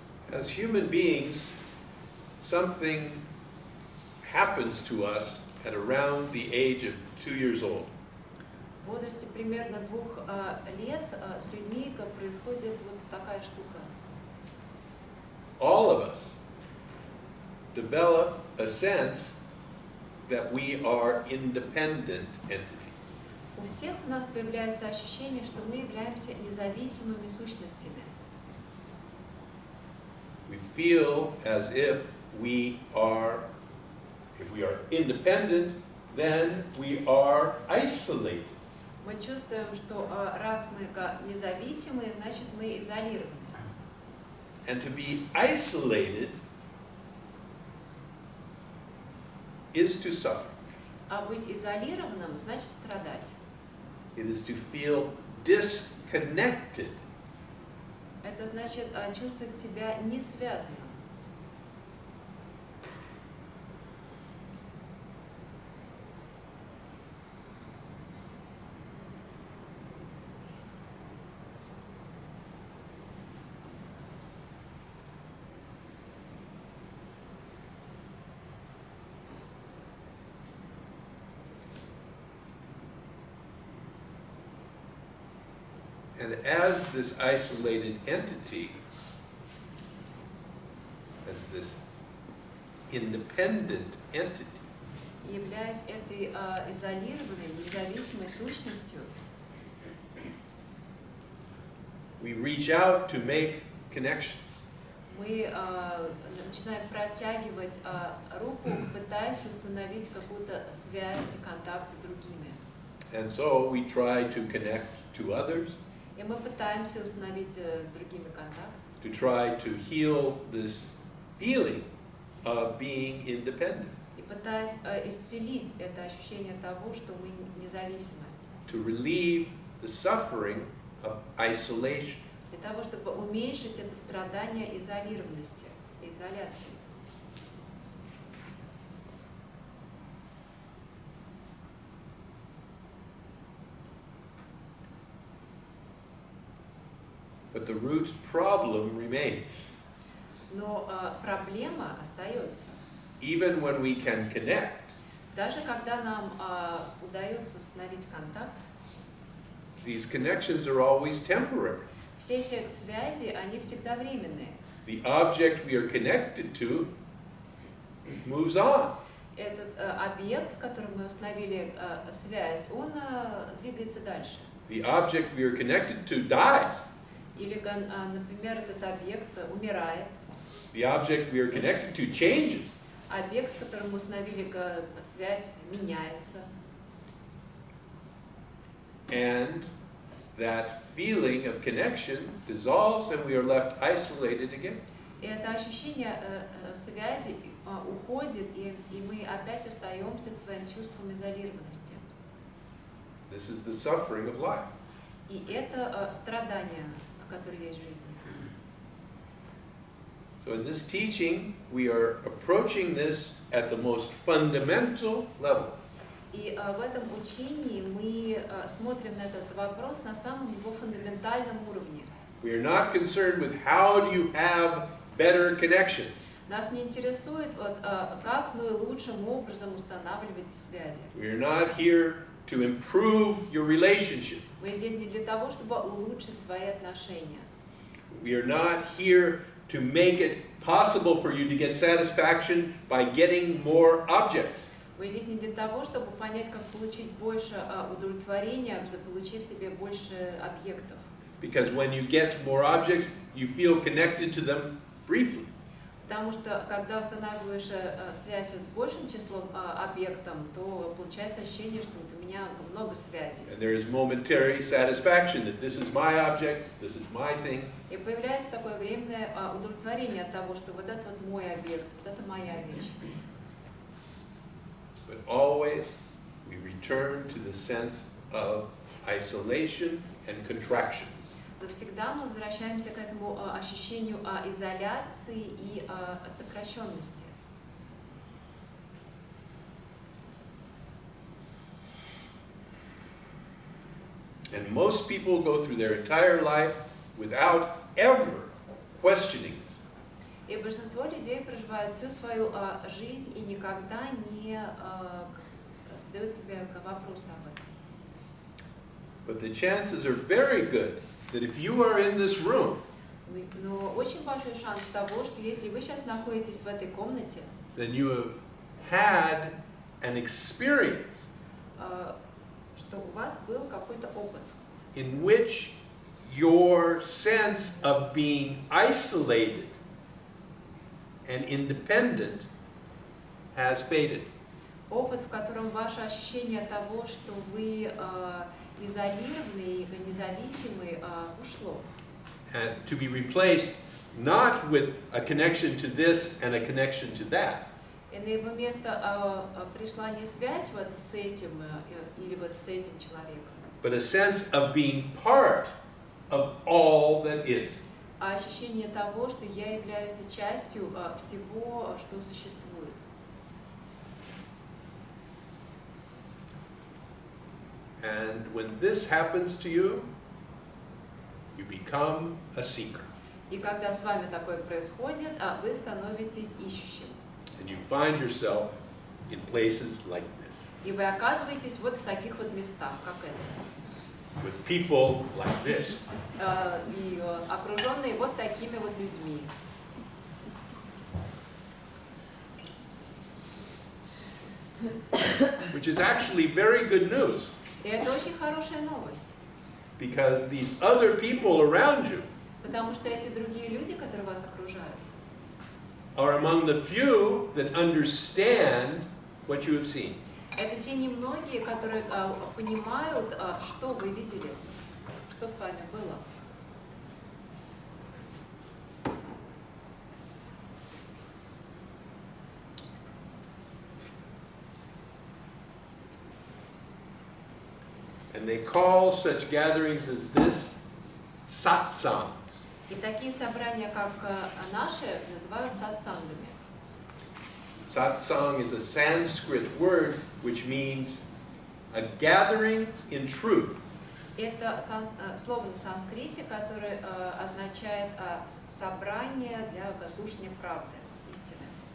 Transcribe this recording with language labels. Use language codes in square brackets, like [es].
[en] As human beings, something happens to us at around the age of 2 years old. [ru] В возрасте примерно 2 лет с людьми происходит вот такая штука. [en] All of us develop a sense that we are independent entities. [ru] У всех у нас появляется ощущение, что мы являемся независимыми сущностями. [en] We feel as if we are independent, then we are isolated. [ru] Мы чувствуем, что раз мы независимые, значит мы изолированы. [en] And to be isolated is to suffer. [ru] А быть изолированным значит страдать. [en] It is to feel disconnected. [ru] Это значит чувствовать себя не связанным. [en] And as this isolated entity, as this independent entity, [ru] Являясь этой изолированной, независимой сущностью, [en] we reach out to make connections. [ru] мы начинаем протягивать руку, пытаясь установить какую-то связь, контакт с другими. [en] And so we try to connect to others, [ru] И мы пытаемся установить с другими контакт, [en] to try to heal this feeling of being independent, [ru] и пытаясь исцелить это ощущение того, что мы независимы, [en] to relieve the suffering of isolation. [ru] для того, чтобы уменьшить это страдание изолированности, изоляции. [en] But the root problem remains. [ru] Но проблема остается. [en] Even when we can connect, [ru] Даже когда нам удается установить контакт, [en] these connections are always temporary. [ru] все эти связи, они всегда временные. [en] The object we are connected to moves on. [ru] Этот объект, с которым мы установили связь, он двигается дальше. [en] The object we are connected to dies. [ru] Или, например, этот объект умирает. [en] The object we are connected to changes. [ru] Объект, с которым мы установили связь, меняется. [en] And that feeling of connection dissolves and we are left isolated again. [ru] И это ощущение связи уходит, и мы опять остаемся своим чувством изолированности. [en] This is the suffering of life. [ru] И это страдание, которое есть в жизни. [en] So in this teaching, we are approaching this at the most fundamental level. [ru] И в этом учении мы смотрим на этот вопрос на самом его фундаментальном уровне. [en] We are not concerned with how do you have better connections. [ru] Нас не интересует, как наилучшим образом устанавливать связи. [en] We are not here to improve your relationship. [ru] Мы здесь не для того, чтобы улучшить свои отношения. [en] We are not here to make it possible for you to get satisfaction by getting more objects. [ru] Мы здесь не для того, чтобы понять, как получить больше удовлетворения, заполучив себе больше объектов. [en] Because when you get more objects, you feel connected to them briefly. [ru] Потому что, когда устанавливаешь связь с большим числом объектов, то получается ощущение, что вот у меня много связей. [en] And there is momentary satisfaction that this is my object, this is my thing. [ru] И появляется такое временное удовлетворение от того, что вот это вот мой объект, вот это моя вещь. [en] But always we return to the sense of isolation and contraction. [ru] Но всегда мы возвращаемся к этому ощущению изоляции и сокращенности. [en] And most people go through their entire life without ever questioning this. [ru] И большинство людей проживают всю свою жизнь и никогда не задают себе вопросы об этом. [en] But the chances are very good that if you are in this room, [ru] Но очень большой шанс того, что если вы сейчас находитесь в этой комнате, [en] then you have had an experience [ru] что у вас был какой-то опыт, [en] in which your sense of being isolated and independent has faded. [ru] опыт, в котором ваше ощущение того, что вы изолированы и независимы, ушло. [en] And to be replaced not with a connection to this and a connection to that, [ru] И на его место пришла не связь вот с этим или вот с этим человеком, [en] but a sense of being part of all that is. [ru] а ощущение того, что я являюсь частью всего, что существует. [en] And when this happens to you, you become a seeker. [ru] И когда с вами такое происходит, вы становитесь ищущим. [en] And you find yourself in places like this, [ru] И вы оказываетесь вот в таких вот местах, как это. [en] with people like this. [ru] И окруженные вот такими вот людьми. [en] Which is actually very good news, [ru] И это очень хорошая новость. [en] because these other people around you [ru] Потому что эти другие люди, которые вас окружают, [en] are among the few that understand what you have seen. [ru] это те немногие, которые понимают, что вы видели, что с вами было. [en] And they call such gatherings as this satsang. [ru] И такие собрания, как наши, называют сатсангами. [en] Satsang is a Sanskrit word which means a gathering in truth. [ru] Это слово на санскрите, которое означает собрание для слушания правды, истины.